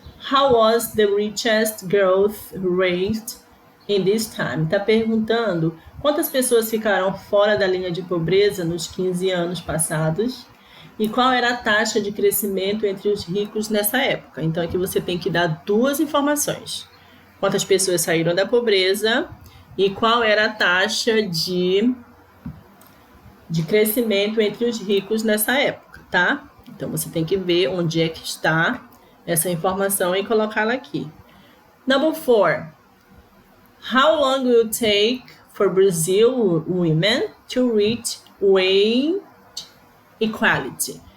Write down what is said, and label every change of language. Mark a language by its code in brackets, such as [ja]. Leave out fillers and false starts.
[en] How was the richest growth rate in this time? [pt] Tá perguntando quantas pessoas ficaram fora da linha de pobreza nos 15 anos passados e qual era a taxa de crescimento entre os ricos nessa época. Então, aqui você tem que dar duas informações: quantas pessoas saíram da pobreza e qual era a taxa de crescimento entre os ricos nessa época, tá? Então, você tem que ver onde é que está essa informação e colocá-la aqui. [en] Number 4. How long will it take for Brazil women to reach wage equality?